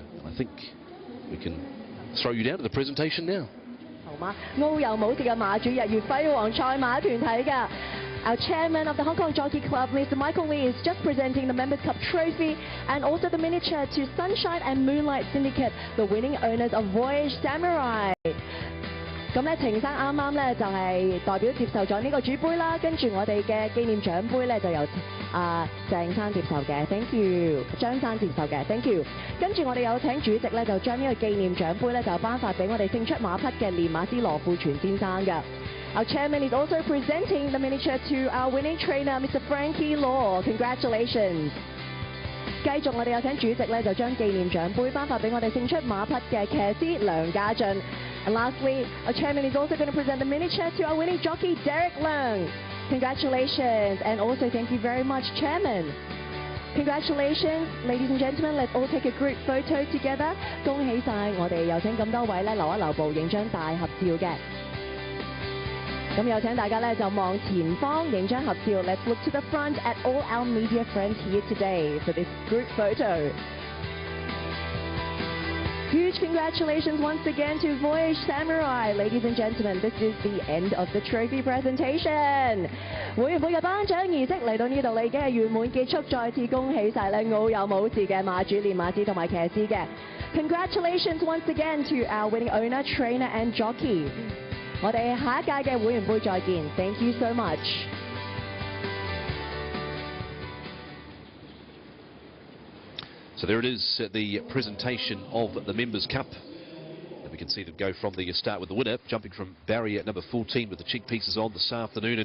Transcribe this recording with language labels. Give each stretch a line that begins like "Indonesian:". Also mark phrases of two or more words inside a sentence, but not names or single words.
English: I think we can throw you down to the presentation now. Our chairman of the Hong Kong Jockey Club, Mr. Michael Lee, is just presenting the Members Cup trophy and also the miniature to Sunshine and Moonlight Syndicate, the winning owners of Voyage Samurai.
Cantonese: 咁咧，程生啱啱咧就係代表接受咗呢個主杯啦，跟住我哋嘅紀念獎杯咧就由鄭生接受嘅 ，
English: thank you，
Cantonese: 張生接受嘅 ，
English: thank you。
Cantonese: 跟住我哋有請主席咧就將呢個紀念獎杯咧就頒發俾我哋勝出馬匹嘅練馬師羅富全先生嘅。
English: Our chairman is also presenting the miniature to our winning trainer, Mr. Frankie Law. Congratulations.
Cantonese: 繼續我哋有請主席咧就將紀念獎杯頒發俾我哋勝出馬匹嘅騎師梁家俊。
English: And lastly, our chairman is also going to present the miniature to our winning jockey Derek Leung. Congratulations, and also thank you very much, Chairman. Congratulations, ladies and gentlemen. Let's all take a group photo together.
Cantonese: 恭喜晒我哋有請咁多位咧留一留步影張大合照嘅。咁有請大家咧就望前方影張合照。
English: Let's look to the front at all our media friends here today for this group photo. Huge congratulations once again to Voyage Samurai. Ladies and gentlemen, this is the end of the trophy presentation.
Cantonese: 會員會嘅頒獎儀式嚟到呢度，已經係圓滿結束。再次恭喜晒咧奧有武士嘅馬主、練馬師同埋騎師嘅。
English: Congratulations once again to our winning owner, trainer and jockey.
Cantonese: 我哋下一屆嘅會員杯再見。
English: Thank you so much. So there it is, the presentation of the Members' Cup. And we can see them go from the start with the winner, jumping from barrier number 14 with the cheek pieces on this afternoon.